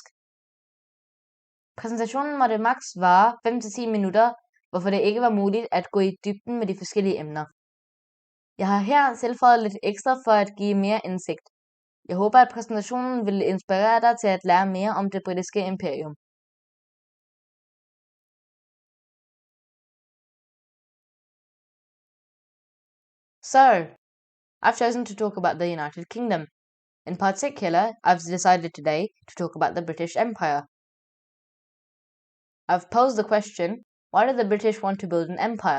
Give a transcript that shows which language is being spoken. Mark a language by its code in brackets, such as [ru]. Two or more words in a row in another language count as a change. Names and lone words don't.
[da] Præsentationen måtte maks vare 5-10 minutter, hvorfor det ikke var muligt at gå i dybden med de forskellige emner. Jeg har her tilføjet lidt ekstra for at give mere indsigt. Jeg håber, at præsentationen vil inspirere dig til at lære mere om det britiske imperium. [en] So, I've chosen to talk about the United Kingdom. In particular, I've decided today to talk about the British Empire. I've posed the question, why did the British want to build an empire?